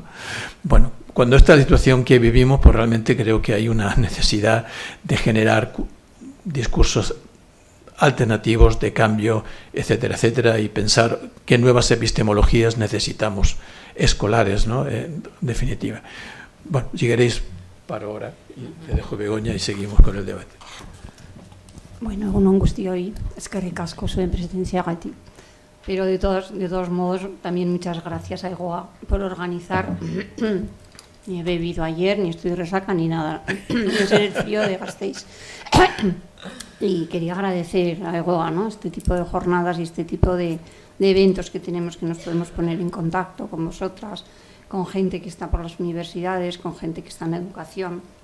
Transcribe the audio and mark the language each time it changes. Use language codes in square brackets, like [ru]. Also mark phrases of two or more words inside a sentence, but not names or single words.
[es] Bueno, cuando esta situación que vivimos, pues realmente creo que hay una necesidad de generar discursos alternativos de cambio, etcétera, etcétera, y pensar qué nuevas epistemologías necesitamos escolares, ¿no? En definitiva. Bueno, si queréis, paro ahora y te dejo, Begoña, y seguimos con el debate. [eu] Bueno, egun guztioi, eskerrik asko zuen presentziagatik. [es] Pero de todos modos, también muchas gracias a Egoa por organizar. Ni he bebido ayer, ni estoy resaca, ni nada. No sé el frío de Gasteiz. Y quería agradecer a Egoa, ¿no? Este tipo de jornadas y este tipo de eventos que tenemos, que nos podemos poner en contacto con vosotras, con gente que está por las universidades, con gente que está en educación.